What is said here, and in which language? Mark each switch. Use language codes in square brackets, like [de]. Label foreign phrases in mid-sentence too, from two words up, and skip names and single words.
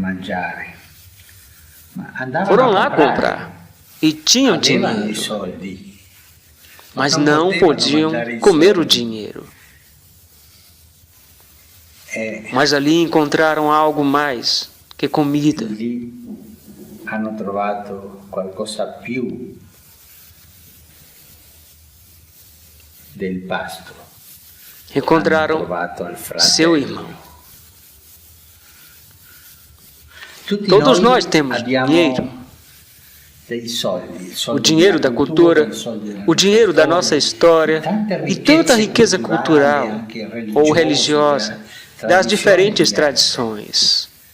[pt] Foram lá comprar e tinham dinheiro, mas não podiam comer o dinheiro. Mas ali encontraram algo mais que comida. [it] Hanno trovato qualcosa più del pasto. [pt] Encontraram seu irmão. Todos nós temos dinheiro. O dinheiro da cultura, o dinheiro da nossa história e tanta riqueza cultural ou religiosa das diferentes tradições.